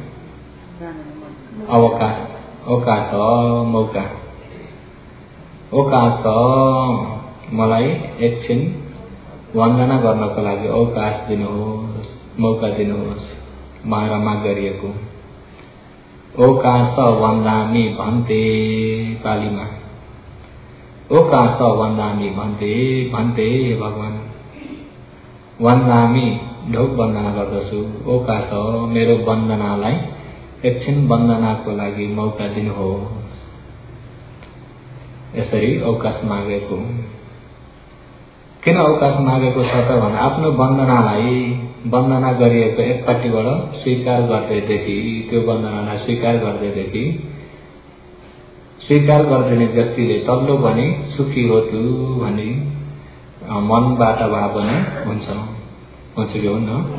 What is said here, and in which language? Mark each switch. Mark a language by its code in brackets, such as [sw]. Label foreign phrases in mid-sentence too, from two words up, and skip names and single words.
[ne] अवकाश, अवकाश मौका। ओकास मलाई एकछिन वन्दना गर्नको लागि अवकाश दिनुहोस्, मौका दिनुहोस् भनेर माग गरिएको। [pi] ओकास वन्दामि भन्ते पालीमा। ओकास वन्दामि भन्ते, भन्ते भगवान वन्दामि [ne] ढोक वन्दना गर्दछु। ओकास मेरो वन्दनालाई एकछिन वन्दनाको लागि मौका दिनुहोस्। यसरी अवकाश मागेको। किन अवकाश मागेको छ त भने आफ्नो वन्दनालाई, वन्दना गरिएको एकपट्टिबाट स्वीकार गर्दैदेखि, त्यो वन्दनालाई स्वीकार गर्दैदेखि स्वीकार गरिदिने व्यक्तिले तल्लो भने सुखी हो तु भनी मनबाट भए पनि हुन्छ, हुन्छ कि हुन्न?